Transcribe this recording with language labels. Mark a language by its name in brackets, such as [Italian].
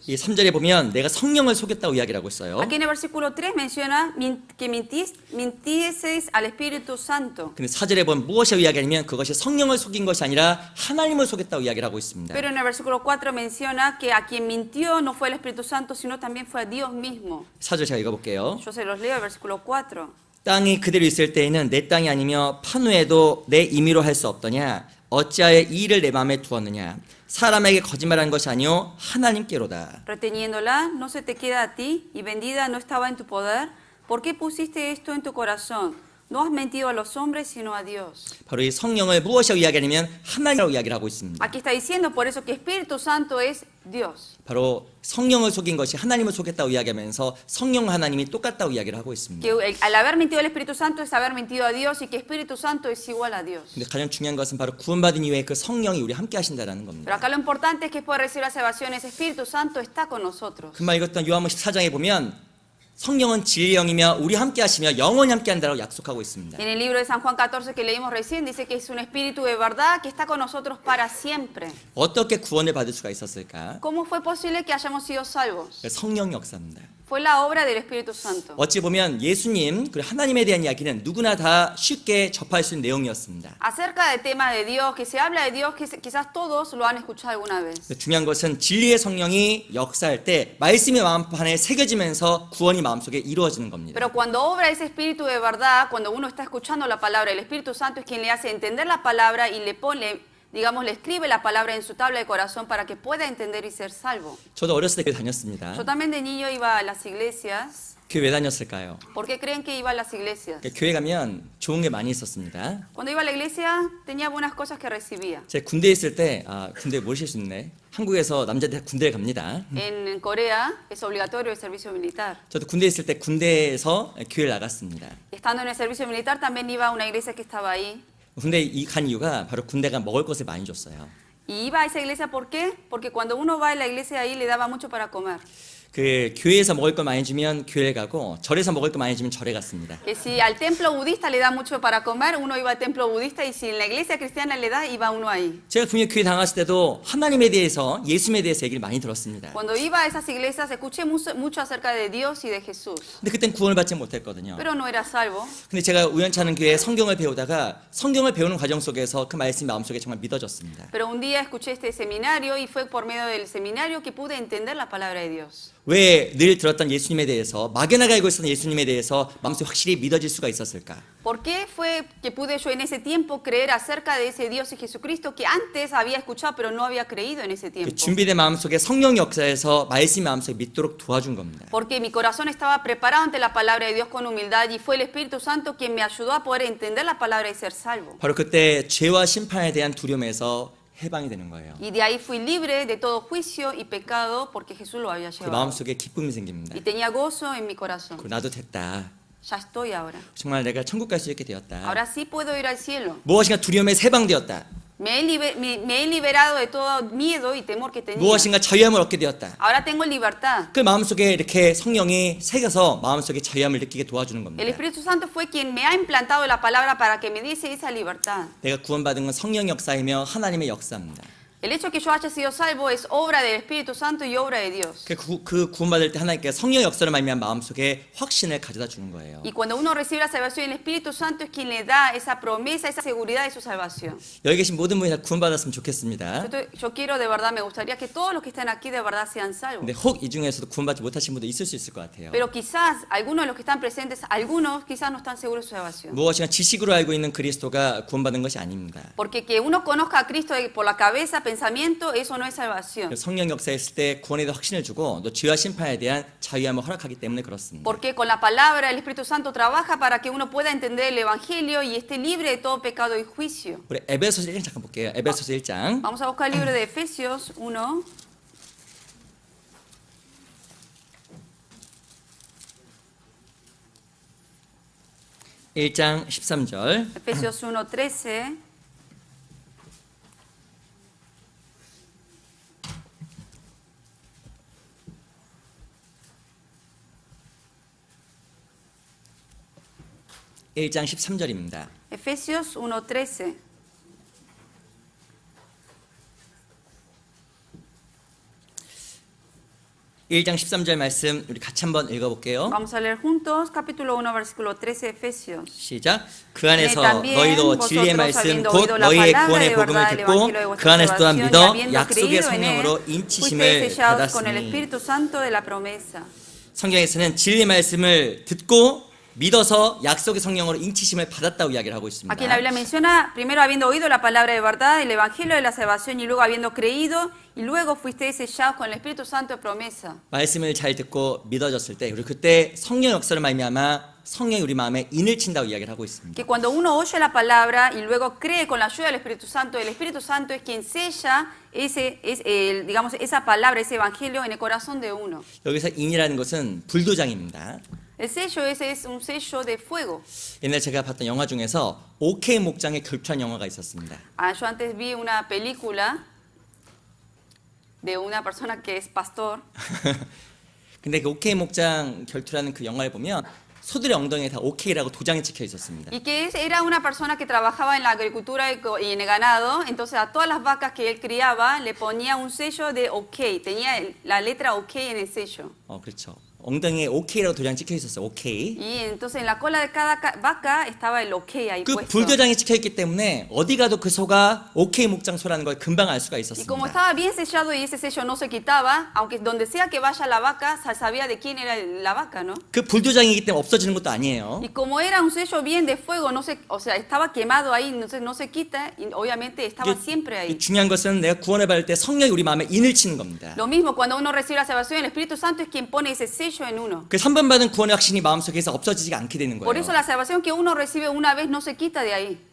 [Korean] 이 3절에 보면 내가 성령을 속였다고 이야기를 하고 있어요. [Spanish] Aquí en el versículo 3 menciona que mintieseis al Espíritu Santo. [Korean] 근데 4절에 보면 무엇이라고 이야기하냐면 그것이 성령을 속인 것이 아니라 하나님을 속였다고 이야기를 하고 있습니다. [Spanish] Pero en el versículo 4 menciona que a quien mintió no fue el Espíritu Santo, sino también fue a Dios mismo. [Korean] 4절 제가 읽어볼게요. [Spanish] Yo se los leo, el versículo 4. [Korean] 땅이 그대로 있을 때에는 내 땅이 아니며 파누에도 내 임의로 할 수 없더냐. 어찌하여 이 일을 내 마음에 두었느냐. 사람에게 거짓말한 것이 아니요 하나님께로다. [Spanish] Reteniéndola, no se te queda a ti, y vendida no estaba en tu poder. ¿Por qué pusiste esto en tu corazón? No has mentido a los hombres, sino a Dios. [Korean] 바로 이 성령을 무엇이라고 이야기하냐면 하나님이라고 이야기를 하고 있습니다. [Spanish] Aquí está diciendo por eso que Espíritu Santo es Dios. [Korean] 바로 성령을 속인 것이 하나님을 속였다고 이야기하면서 성령 하나님이 똑같다고 이야기를 하고 있습니다. [Spanish] Que al haber mentido el Espíritu Santo es haber mentido a Dios y que Espíritu Santo es igual a Dios. [Korean] 근데 가장 중요한 것은 바로 구원받은 이후에 그 성령이 우리 함께 하신다라는 겁니다. [Spanish] Pero acá lo importante es que después de recibir la salvación, ese Espíritu Santo está con nosotros. [Korean] 금방 읽었던 요한복음 14장에 보면 성령은 진리의 영이며 우리 함께 하시며 영원히 함께 한다라고 약속하고 있습니다. [Spanish] En el libro de San Juan 14 que leímos recién dice que es un espíritu de verdad que está con nosotros para siempre. [Korean] 어떻게 구원을 받을 수가 있었을까? [Spanish] ¿Cómo fue posible que hayamos sido salvos? [Korean] 성령 역사입니다. [Spanish] Fue Fue la obra del Espíritu Santo. [Korean] 어찌 보면 예수님 그리고 하나님에 대한 이야기는 누구나 다 쉽게 접할 수 있는 내용이었습니다. [Spanish] Acerca del tema de Dios, que se habla de Dios, que quizás todos lo han escuchado alguna vez. [Korean] 중요한 것은 진리의 성령이 역사할 때 말씀이 마음판에 새겨지면서 구원이 마음속에 이루어지는 겁니다. [Spanish] Pero cuando obra ese Espíritu de verdad, cuando uno está escuchando la palabra, el Espíritu Santo es quien le hace entender la palabra y le pone, digamos, le escribe la palabra en su tabla de corazón para que pueda entender y ser salvo. [Korean] 저도 어렸을 때 교회 다녔습니다. [Spanish] Yo también de niño iba a las iglesias. [Korean] 교회 왜 다녔을까요? [Spanish] ¿Por qué creen que iba a las iglesias? [Korean] 교회 가면 좋은 게 많이 있었습니다. [Spanish] Cuando iba a la iglesia tenía buenas cosas que recibía. [Korean] 제가 군대에 있을 때 군대에 모실 수 있네. 한국에서 남자들 다 군대에 갑니다. [Spanish] En Corea es obligatorio el servicio militar. [Korean] 저도 군대에 있을 때 군대에서 교회를 나갔습니다. [Spanish] Estando en el servicio militar también iba a una iglesia que estaba ahí. [Korean] 군대 간 이유가 바로 군대가 먹을 것을 많이 줬어요. [Spanish] Y iba a esa iglesia, ¿por qué? Porque cuando uno va a la iglesia ahí le daba mucho para comer. [Korean] 그 교회에서 먹을 거 많이 주면 교회 가고 절에서 먹을 거 많이 주면 절에 갔습니다. [Spanish] Que si al templo budista le da mucho para comer, uno iba al templo budista, y si en la iglesia cristiana le da, iba uno ahí. [Korean] 제가 분명 교회 다녔을 때도 하나님에 대해서 예수님에 대해서 얘기를 많이 들었습니다. [Spanish] Cuando iba a esas iglesias escuché mucho acerca de Dios y de Jesús. [Korean] 근데 그땐 구원을 받지 못했거든요. [Spanish] Pero no era salvo. [Korean] 근데 제가 우연치 않은 교회에 성경을 배우다가 성경을 배우는 과정 속에서 그 말씀이 마음속에 정말 믿어졌습니다. [Spanish] Pero un día escuché este seminario y fue por medio del seminario que pude entender la palabra de Dios. [Korean] 왜 늘 들었던 예수님에 대해서 막연하게 알고 있었던 예수님에 대해서 마음속에 확실히 믿어질 수가 있었을까? [Spanish] ¿Por qué fue que pude yo en ese tiempo creer acerca de ese Dios y Jesucristo que antes había escuchado pero no había creído en ese tiempo? [Korean] 그 준비된 마음속에 성령 역사에서 말씀이 마음속에 믿도록 도와준 겁니다. [Spanish] Porque mi corazón estaba preparado ante la palabra de Dios con humildad y fue el Espíritu Santo quien me ayudó a poder entender la palabra y ser salvo. [Korean] 바로 그때 죄와 심판에 대한 두려움에서 해방이 되는 거예요. [Spanish] Y de ahí fui libre de todo juicio y pecado porque Jesús lo había 그 llevado. [Korean] 마음속에 기쁨이 생깁니다. [Spanish] Y tenía gozo en mi corazón. [Korean] 그리고 나도 됐다. [Spanish] Ya estoy ahora. [Korean] 정말 내가 천국 갈 수 있게 되었다. [Spanish] Ahora sí puedo ir al cielo. [Korean] 무엇인가 두려움에서 해방되었다. [Spanish] Me he liberado de todo miedo y temor que tenía. [Korean] 무엇인가 자유함을 얻게 되었다. [Spanish] Ahora tengo libertad. [Korean] 그 마음속에 이렇게 성령이 새겨서 마음속에 자유함을 느끼게 도와주는 [Spanish] El [Korean] 겁니다. [Spanish] Espíritu Santo fue quien me ha implantado la palabra para que me diese esa libertad. [Korean] 내가 구원받은 건 성령 역사이며 하나님의 역사입니다. [Spanish] El hecho que yo haya sido salvo es obra del Espíritu Santo y obra de Dios. [Korean] 그 구원받을 때 하나님께서 성령 역사를 말미암아 마음속에 확신을 가져다 주는 거예요. [Spanish] Y cuando uno recibe la salvación, el Espíritu Santo es quien le da esa promesa, esa seguridad de su salvación. [Korean] 여기 계신 모든 분이 다 구원받았으면 좋겠습니다. [Spanish] Yo quiero de verdad, me gustaría que todos los que están aquí de verdad sean salvos. [Korean] 근데 혹 이 중에서도 구원받지 못하신 분도 있을 수 있을 것 같아요. [Spanish] Pero quizás algunos de los que están presentes, algunos quizás no están seguros de su salvación. [Korean] 무엇인가 지식으로 알고 있는 그리스도가 구원받은 것이 아닙니다. [Spanish] Porque que uno conozca a Cristo por la cabeza, pensamiento, eso no es salvación. [Korean] 성령 역사했을 때 구원에 대한 확신을 주고 또 죄와 심판에 대한 자유함을 허락하기 때문에 그렇습니다. [Spanish] Porque con la palabra el Espíritu Santo trabaja para que uno pueda entender el Evangelio y esté libre de todo pecado y juicio. [Korean] 우리 에베소서 1장 잠깐 볼게요. 에베소서 1장. [Spanish] Vamos a buscar el libro de Efesios 1. [Korean] (1장 13절) [Spanish] Efesios 1:13. [Korean] (1장 13절입니다) [Spanish] Efesios 1:13. [Korean] (1장 13절) 말씀 우리 같이 한번 읽어볼게요. [Spanish] Vamos a leer juntos capítulo 1 versículo 13 Efesios. [Korean] 시작. 그 안에서 [Spanish] también [Korean] 너희도 진리의 [Spanish] vosotros, [Korean] 말씀 [Spanish] habiendo [Korean] 곧 [Spanish] oído la [Korean] 너희의 [Spanish] palabra [Korean] 구원의 [Spanish] de [Korean] 복음을 [Spanish] verdad, el [Korean] 듣고 [Spanish] evangelio de [Korean] 그 [Spanish] vuestra [Korean] 안에서 또한 [Spanish] salvación, y [Korean] 믿어 [Spanish] habiendo [Korean] 약속의 [Spanish] creído en él, [Korean] 성령으로 [Spanish] fuisteis [Korean] 인치심을 [Spanish] sellados con el [Korean] 받았으니. [Spanish] Espíritu Santo de la promesa. [Korean] 성경에서는 진리의 말씀을 듣고 믿어서 약속의 성령으로 인치심을 받았다고 이야기를 하고 있습니다. [Spanish] Aquí en la Biblia menciona, primero habiendo oído la palabra de verdad, el evangelio de la salvación, y luego habiendo creído, y luego fuisteis sellados con el Espíritu Santo de promesa. [Korean] 말씀을 잘 듣고 믿어졌을 때 우리 그때 성령 역사를 말미암아 성령이 우리 마음에 인을 친다고 이야기를 하고 있습니다. [Spanish] Que cuando uno oye la palabra y luego cree con la ayuda del Espíritu Santo, el Espíritu Santo es quien sella digamos, esa palabra, ese evangelio en el corazón de uno. [Korean] 여기서 인이라는 것은 불도장입니다. [Spanish] El sello ese es un sello de fuego. [Korean] 옛날 제가 봤던 영화 중에서 OK 목장의 결투한 영화가 있었습니다. [Spanish] Yo antes vi una película de una persona que es pastor. [Korean] 근데 그 OK 목장 결투라는 그 영화를 보면 소들의 엉덩이에 다 OK라고 도장이 찍혀 있었습니다. [Spanish] Y que era una persona que trabajaba en la agricultura y en el ganado, entonces a todas las vacas que él criaba le ponía un sello de OK, tenía la letra OK en el sello. [Korean] 그렇죠. 엉덩이에 OK라고 도장 찍혀 있었어요. [English] OK. [Spanish] Y entonces en la cola de cada vaca estaba el OK ahí 그 puesto. [Korean] 불도장이 찍혀 있기 때문에 어디 가도 그 소가 OK 목장 소라는 걸 금방 알 수가 [Spanish] Y como estaba bien sellado y ese sello no se quitaba, aunque donde sea que vaya la vaca, sabía de quién era la vaca, ¿no? [Korean] 그 불도장이기 때문에 없어지는 것도 아니에요. [Spanish] Y como era un sello bien de fuego, no se, o sea, estaba quemado ahí, no se quita, y obviamente estaba siempre ahí. [Korean] 중요한 것은 내가 구원을 받을 때 성령이 우리 마음에 인을 치는 겁니다. [Spanish] Lo mismo cuando uno recibe la salvación, el Espíritu Santo es quien pone ese sello en uno. [Korean] 그 3번 받은 구원의 확신이 마음속에서 없어지지 않게 되는 [Spanish] Por [Korean] 거예요. [Spanish] eso la salvación que uno recibe una vez no se quita de ahí.